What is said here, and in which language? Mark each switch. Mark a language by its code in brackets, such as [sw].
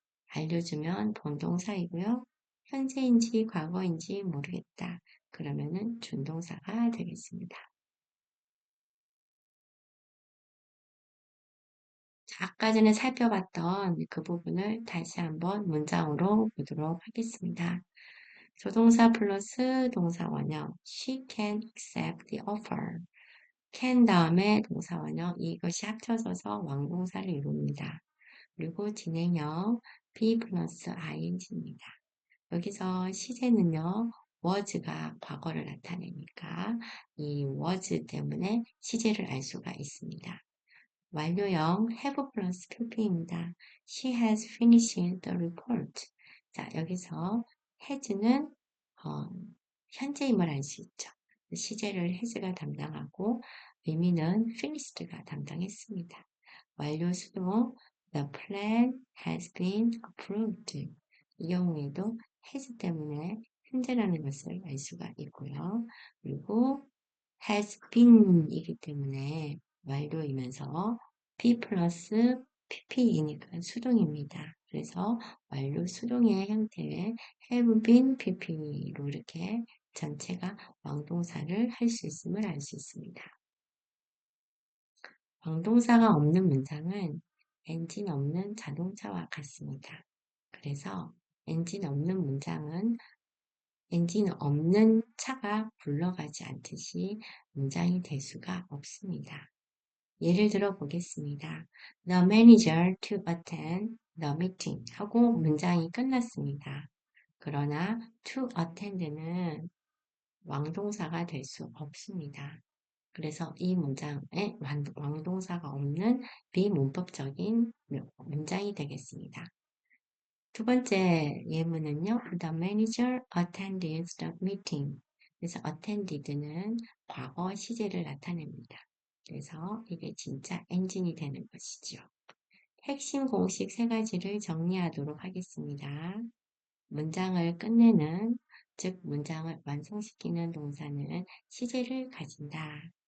[ko] 알려주면 본동사이고요. 현재인지 과거인지 모르겠다. 그러면은 준동사가 되겠습니다. 자, 아까 전에 살펴봤던 그 부분을 다시 한번 문장으로 보도록 하겠습니다. 조동사 플러스 동사 원형 [en] She can accept the offer. [ko] can 다음에 동사 원형 이것이 합쳐져서 왕동사를 이룹니다. 그리고 진행형 be 플러스 ing입니다. 여기서 시제는요, was가 과거를 나타내니까 이 was 때문에 시제를 알 수가 있습니다. 완료형 have 플러스 pp입니다. [en] She has finished the report. [ko] 자, 여기서 has는 현재임을 알 수 있죠. 시제를 has가 담당하고 의미는 finished가 담당했습니다. 완료 수동 [en] The plan has been approved. [ko] 이 경우에도 has 때문에 현재라는 것을 알 수가 있고요. 그리고 has been이기 때문에 완료이면서 P 플러스 PP이니까 수동입니다. 그래서 완료 수동의 형태의 have been PP로 이렇게 전체가 왕동사를 할 수 있음을 알 수 있습니다. 왕동사가 없는 문장은 엔진 없는 자동차와 같습니다. 그래서 엔진 없는 문장은 엔진 없는 차가 굴러가지 않듯이 문장이 될 수가 없습니다. 예를 들어 보겠습니다. [en] The manager to attend the meeting [ko] 하고 문장이 끝났습니다. 그러나 to attend는 왕동사가 될 수 없습니다. 그래서 이 문장에 왕동사가 없는 비문법적인 문장이 되겠습니다. 두 번째 예문은요. [en] The manager attended the meeting. [ko] 그래서 attended는 과거 시제를 나타냅니다. 그래서 이게 진짜 엔진이 되는 것이죠. 핵심 공식 세 가지를 정리하도록 하겠습니다. 문장을 끝내는, 즉 문장을 완성시키는 동사는 시제를 가진다.